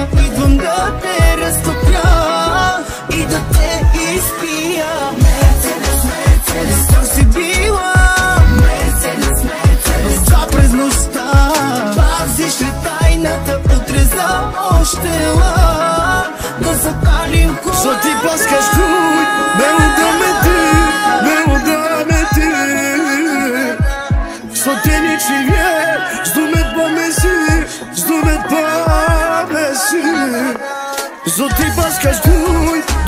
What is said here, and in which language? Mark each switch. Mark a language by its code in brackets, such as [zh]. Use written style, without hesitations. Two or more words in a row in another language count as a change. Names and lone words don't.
[bg] Идвам да те разтопя и да те изпия. Мерцедес, Мерцедес, то си била. Мерцедес, Мерцедес, това през нощта. Пазиш ли тайната, утре за още ла да запалим кола. [sq] Zoti pas ka shkujt, me unda me ty, me unda me ty. Sot e 100 vjet, s'du me t'ba me sy, s'du me t'ba me sy. Zoti pas ka shkujt,